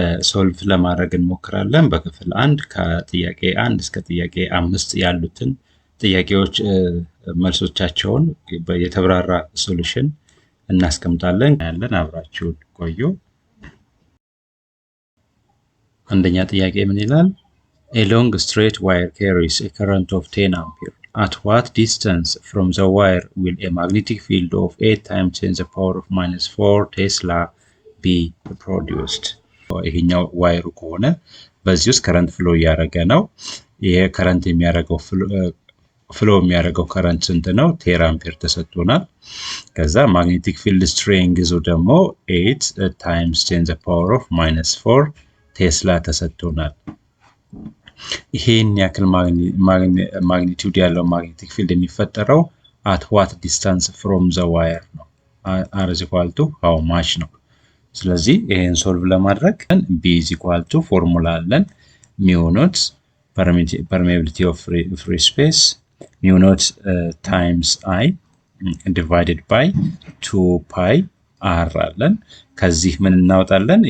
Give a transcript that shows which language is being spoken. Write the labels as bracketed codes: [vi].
[am] ሶልቭ ለማድረግ እንሞክራለን። በክፍል 1 ከጥያቄ 1 እስከ ጥያቄ 5 ያሉትን ጥያቄዎች መልሶቻቸውን የተብራራ ሶሉሽን እናስቀምጣለን። አብራችሁን ቆዩ። አንደኛ ጥያቄ ምን ይላል? [en] A long straight wire carries a current of 10 ampere. At what distance from the wire will a magnetic field of 8 times 10 to the power of -4 Tesla be produced? [am] ይሄኛው ዋይሩ ከሆነ በዚህ ውስጥ ከረንት ፍሎ እያደረገ ነው። ይሄ ከረንት የሚያደርገው ፍሎ የሚያደርገው ከረንት ስንት ነው? 10 አምፔር ተሰጥቶናል። ከዛ ማግኔቲክ ፊልድ ስትሬንግዙ ደግሞ 8 times 10 to the power of -4 ቴስላ ተሰጥቶናል። ይሄን ያክል ማግኒቲዩድ ያለው ማግኔቲክ ፊልድ የሚፈጠረው [en] at what distance from the wire [am] ነው። [en] r is equal to how much [am] ነው። ስለዚህ ይሄን ሶልቭ ለማድረግ b is equal to ፎርሙላ አለን [en] mu naught permeability of free space mu naught times I divided by 2 pi r [am] አለን። ከዚህ ምን እናወጣለን?